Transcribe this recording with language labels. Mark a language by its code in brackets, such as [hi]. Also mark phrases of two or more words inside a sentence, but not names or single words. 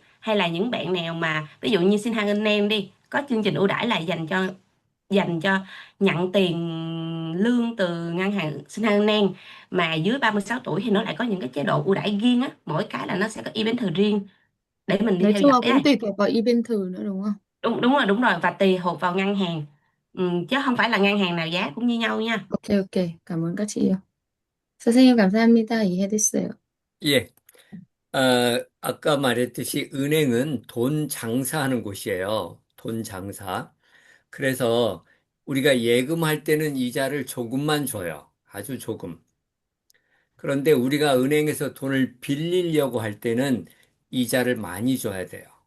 [vi] Hay là những bạn nào mà ví dụ như xin hàng anh em đi, có chương trình ưu đãi là dành cho nhận tiền lương từ ngân hàng xin hàng anh em mà dưới 36 tuổi, thì nó lại có những cái chế độ ưu đãi riêng á, mỗi cái là nó sẽ có event thử riêng để mình đi Nói theo chung dõi là ấy. cũng tùy thuộc vào event thử nữa đúng không? Đúng rồi, và tùy thuộc vào ngân hàng. Chứ không phải là ngân hàng nào giá cũng như nhau nha. Ok, ok. Cảm ơn các chị yêu. [ko] 선생님 감사합니다. 이해됐어요. 예. 아까 말했듯이 은행은 돈 장사하는 곳이에요. 돈 장사. 그래서 우리가 예금할 때는 이자를 조금만 줘요. 아주 조금. 그런데 우리가 은행에서 돈을 빌리려고 할 때는 이자를 많이 줘야 돼요.